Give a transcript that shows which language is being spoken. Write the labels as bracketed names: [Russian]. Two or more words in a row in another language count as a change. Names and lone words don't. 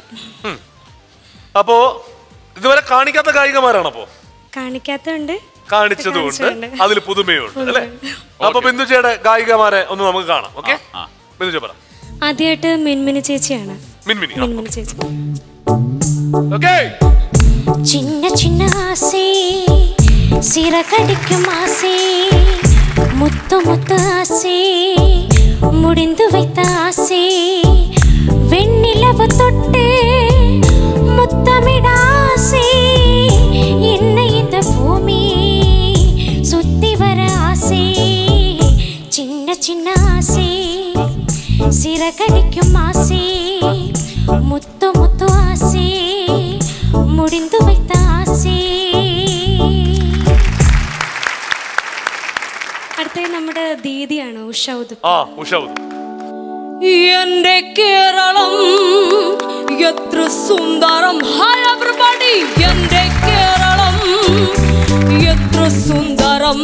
[Malayalam] അപ്പോ ഇതുവരെ കാണിക്കാത്ത ഗായികമാരാണ്? അപ്പോ കാണിക്കാത്തതുണ്ട്, കാണിച്ചതുകൊണ്ട് അതിൽ പുതുമയുണ്ട് അല്ലേ? അപ്പൊ ബിന്ദുജയുടെ ഗായികമാരെ ഒന്ന് നമുക്ക് കാണാം. ഓക്കെ, ബിന്ദുജ പറ. ആദ്യമായിട്ട് മിൻമിനി ചേച്ചിയാണ്. മിൻമിനി ചേച്ചി. [Tamil] சின்ன சின்ன ஆசை சிறகடிக்கும் ஆசை முத்து முத்து ஆசை முடிந்து வைத்த ஆசை வெண்ணிலவு தொட்டு முத்தமிட ஆசை என்னை இந்த பூமி சுத்தி வர ஆசை சின்ன சின்ன ஆசை சிறகடிக்கும் ஆசை முத்து முத்து ஆசை முடிந்து வைத்த ஆசை. [Malayalam] അടുത്തത് നമ്മുടെ ദീദിയാണ്, ഉഷൗദ്. എന്റെ കേരളം എത്ര സുന്ദരം. [English] Hi everybody, [Malayalam] എന്റെ കേരളം എത്ര സുന്ദരം.